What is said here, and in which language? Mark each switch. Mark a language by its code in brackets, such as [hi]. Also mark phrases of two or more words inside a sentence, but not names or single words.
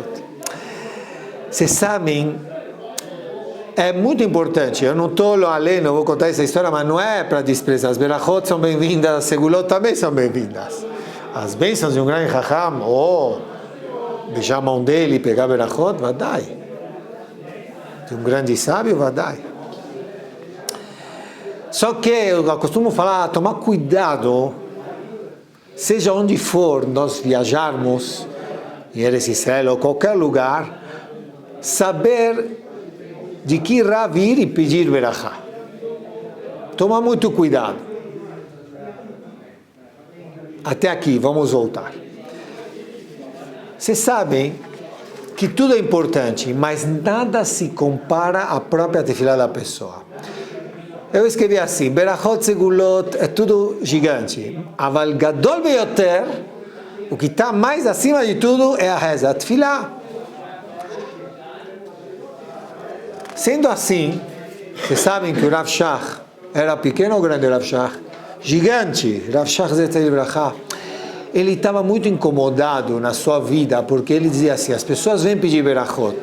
[pt] Vocês sabem, é muito importante, eu não estou além, não vou contar essa história, mas não é para desprezar. As berachot são bem-vindas, as segulot também são bem-vindas. As bênçãos de um grande Raham, beijar a mão dele e pegar berachot, vadai. De um grande sábio, vadai. Só que eu costumo falar, tomar cuidado, seja onde for nós viajarmos, em Eretz Israel ou qualquer lugar, saber de que Rav ir e pedir berachá. Toma muito cuidado. Até aqui, vamos voltar. Vocês sabem que tudo é importante, mas nada se compara à própria tefilá da pessoa. Eu escrevi assim, [he] ברכות סגולות, [pt] é tudo gigante. [he] אבל גדול ביותר, [pt] o que está mais acima de tudo é a reza, a tefilá. Sendo assim, vocês sabem que o Rav Shach era pequeno ou grande Rav Shach? Gigante, Rav Shach Zetel Brachá. Ele estava muito incomodado na sua vida, porque ele dizia assim, as pessoas vêm pedir berachot.